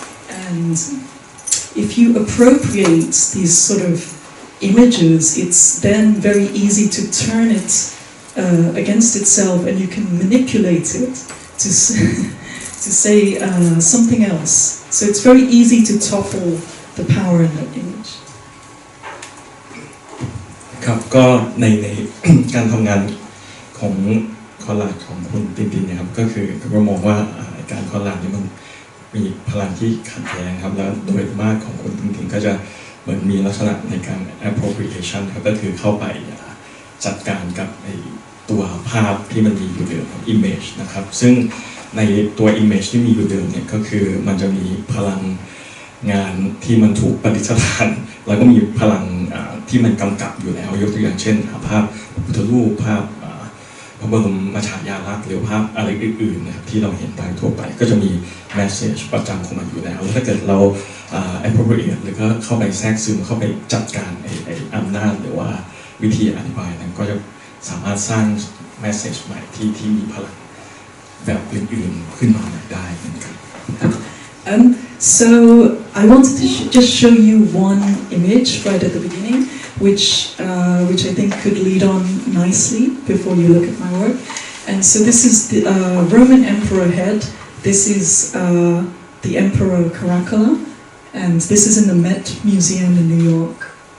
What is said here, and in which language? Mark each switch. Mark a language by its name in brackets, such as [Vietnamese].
[English] And if you appropriate these sort of images, it's then very easy to turn it against itself, and you can manipulate it to say something else. So it's very easy to topple the power in that image. [Thai] ครับก็ใน การทำงานของคอลลาจของคุณตินตินเนี่ยครับก็คือก็มองว่าการคอลลาจนี่มันมีพลังที่ขัดแย้งครับแล้วโดยมากของคุณตินตินก็จะเหมือนมีลักษณะในการ appropriation ครับก็คือเข้าไป จัดการกับตัวภาพที่มันมีอยู่เดิม image นะครับซึ่งในตัว image ที่มีอยู่เดิมเนี่ยก็คือมันจะมีพลังงานที่มันถูกประดิษฐานแล้วก็มีพลังที่มันกำกับอยู่แล้วยกตัวอย่างเช่นภาพพุทธรูปภาพ พระบรมฉายาลักษณ์หรือภาพอะไรอื่นๆนะครับที่เราเห็นทางทั่วไปก็จะมี message ประจำของมันอยู่แล้วถ้าเกิดเราappropriate หรือก็เข้าไปแทรกซึมเข้าไปจัดการอำนาจหรือว่าวิธีอธิบายนั้นก็จะสามารถสร้าง message ใหม่ที่มีพลังแบบอื่นๆขึ้นมาได้เหมือนกัน [English] So I wanted to just show you one image right at the beginning, which I think could lead on nicely before you look at my work. And so this is the Roman emperor head. This is the Emperor Caracalla, and this is in the Met Museum in New York.